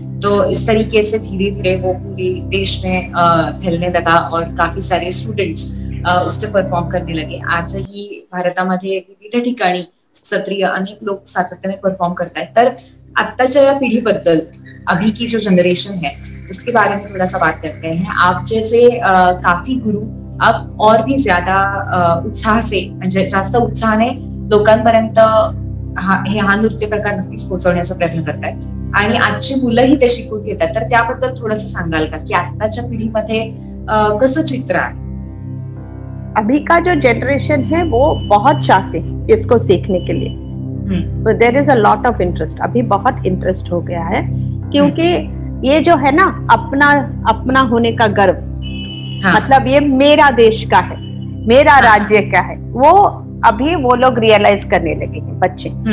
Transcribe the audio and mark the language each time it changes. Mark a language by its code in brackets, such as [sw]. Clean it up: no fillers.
[hi] तो इस तरीके से धीरे धीरे वो पूरे देश में फैलने लगा और काफी सारे स्टूडेंट्स उससे परफॉर्म करने लगे। [mr] आजही भारतामध्ये विविध ठिकाणी सत्रीय अनेक लोक सातत्याने परफॉर्म करतायत। तर आत्ताच्या या पिढीबद्दल, [hi] अभी की जो जनरेशन है, उसके बारे में थोड़ा सा बात करते हैं। आप जैसे काफी गुरु अब और भी ज्यादा उत्साह से, [mr] म्हणजे जास्त उत्साहाने लोकांपर्यंत हा नृत्य प्रकार नक्कीच पोहोचवण्याचा प्रयत्न करतायत आणि आजची मुलंही ते शिकून घेतात। तर त्याबद्दल थोडंसं सांगाल का की आत्ताच्या पिढीमध्ये कसं चित्र आहे? [hi] अभी का जो जनरेशन है वो बहुत चाहते हैं इसको सीखने के लिए, [en] there is a lot of interest, [hi] अभी बहुत इंटरेस्ट हो गया है, क्योंकि ये जो है ना अपना होने का गर्व, मतलब ये मेरा देश का है, मेरा राज्य का है, वो अभी वो लोग रियलाइज करने लगे हैं बच्चे।